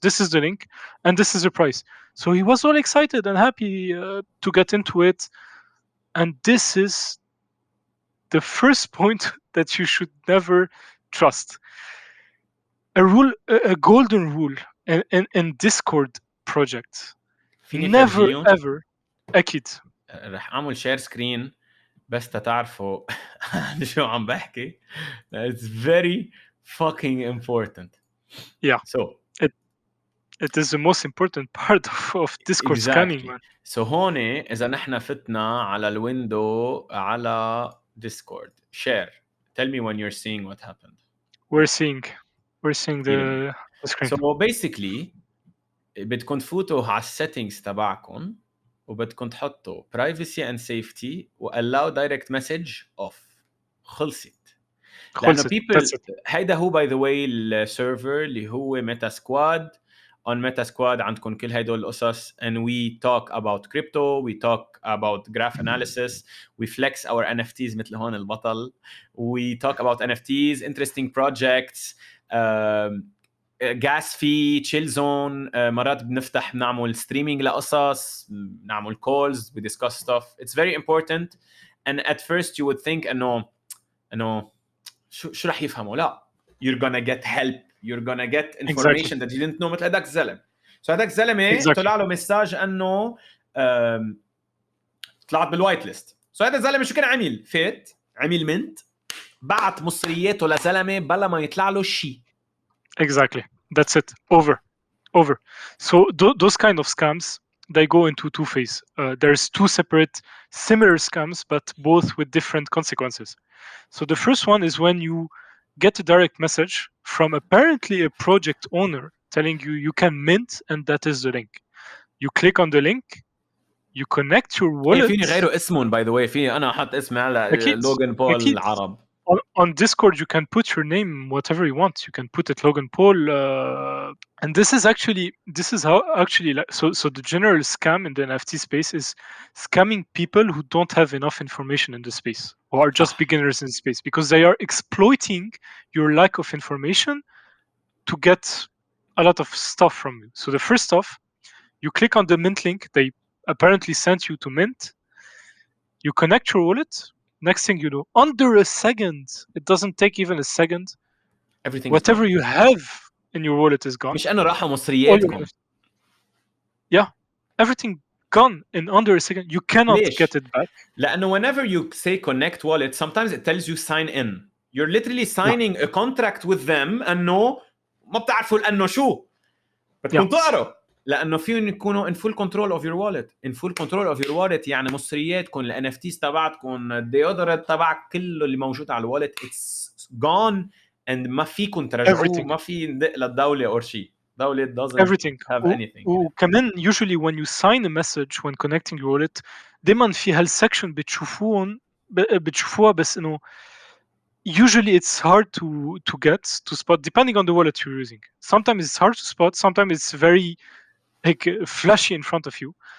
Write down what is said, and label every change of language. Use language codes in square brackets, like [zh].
[en] This is the link, and this is the price." So he was all excited and happy to get into it. And this is the first point that you should never trust. A golden rule in Discord project. [ar] فيني [en] Never [ar] فرجيهم [en] ever. [ar] أكيد. رح اعمل شير سكرين بس تتعرفوا شو عم بحكي. [en] It's very fucking important. Yeah. So it is the most important part of Discord scanning, man. So [ar] هون إذا نحن فتنا على الويندو [en] على Discord share, tell me when you're seeing what happened. We're seeing the screen. So basically [ar] بدكم تفوتوا على السيتنجز تبعكم وبدكم تحطوا [en] privacy and safety و allow direct message off. [ar] خلصت. لأنه people هيدا هو [en] by the way [ar] السيرفر اللي هو Metasquad. [en] On Metasquad [ar] عندكم كل هيدول القصص, [en] and we talk about crypto, we talk about graph analysis, we flex our NFTs [ar] مثل هون البطل, [en] we talk about NFTs, interesting projects, gas fee, chill zone, [ar] مرات بنفتح بنعمل [en] streaming لقصص, بنعمل calls, we discuss stuff. It's very important, and at first you would think [ar] انه شو رح يفهموا. [en] لا, you're gonna get help, you're gonna get information that you didn't know. [ar] مثل هداك الزلم. So هداك الزلمه طلع له مساج انه طلعت بالوايت ليست. So هذا الزلمه شو كان عمل؟ فات عمل منت, بعت مصرياته لزلمه بلا ما يطلع له شيء. [en] Exactly. That's it. Over. So those kind of scams, they go into two phases. There's two separate similar scams, but both with different consequences. So the first one is when you get a direct message from apparently a project owner telling you can mint, and that is the link. You click on the link, you connect your wallet. [ar] فيني غيره اسمهم [en] by the way. [ar] فيني أنا أحط اسمي على لوغان بول العرب. [en] On Discord, you can put your name whatever you want. You can put it Logan Paul, and this is how actually so the general scam in the NFT space is scamming people who don't have enough information in the space, who are just beginners in the space, because they are exploiting your lack of information to get a lot of stuff from you. So the first off, you click on the mint link they apparently sent you to mint. You connect your wallet. Next thing you know, under a second, it doesn't take even a second, whatever you have in your wallet is gone. [ar] مش أنا راحة مصرياتكم. [en] Yeah, everything gone in under a second. You cannot get it back. لأنه whenever you say connect wallet, sometimes it tells you sign in. You're literally signing a contract with them [ar] أنه ما بتعرفوا لأنه شو. بدكم تقروا. لأنه فيهم يكونوا [en] in full control of your wallet. In full control of your wallet [ar] يعني مصرياتكم, ال NFTs تبعتكم, الديودر تبعك, كله اللي موجود على الوالت [en] it's gone, [ar] and ما فيكم ترجعوه, ما في ندق للدولة or شيء. [en] دولة doesn't have anything. وكمان usually when you sign a message when connecting your wallet, [ar] دايما في هالسكشن بتشوفوها بس إنه [en] usually it's hard to get to spot depending on the wallet you're using. Sometimes it's hard to spot, sometimes it's very like flashy in front of you.